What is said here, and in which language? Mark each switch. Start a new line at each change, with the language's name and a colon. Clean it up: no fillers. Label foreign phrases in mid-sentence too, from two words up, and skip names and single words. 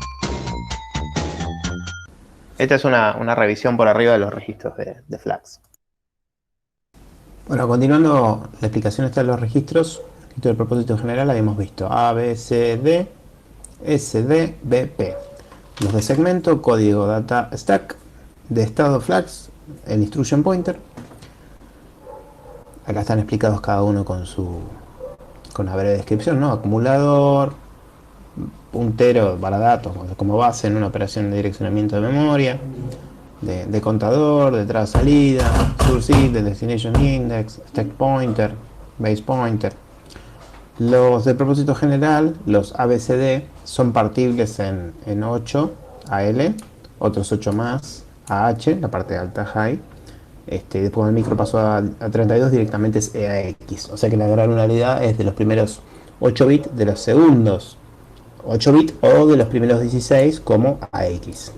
Spanish: Esta es una revisión por arriba de los registros de flags. Bueno, continuando la explicación esta de los registros, registro de propósito general habíamos visto A, B, C, D, S, D, B, P. Los de segmento, código
English: data stack,
Spanish: de estado flags, el
English: instruction pointer.
Spanish: Acá están explicados cada uno con una breve descripción, ¿no? Acumulador, puntero para datos como base en una operación de direccionamiento de memoria, de contador, de entrada-salida,
English: source id, de destination index, stack pointer, base pointer.
Spanish: Los de propósito general, los ABCD, son partibles en 8 AL, otros 8 más AH, la parte alta high. Después cuando el micro pasó a 32 directamente es EAX, o sea que la granularidad es de los primeros 8 bits de los segundos 8 bits o de los primeros 16 como AX.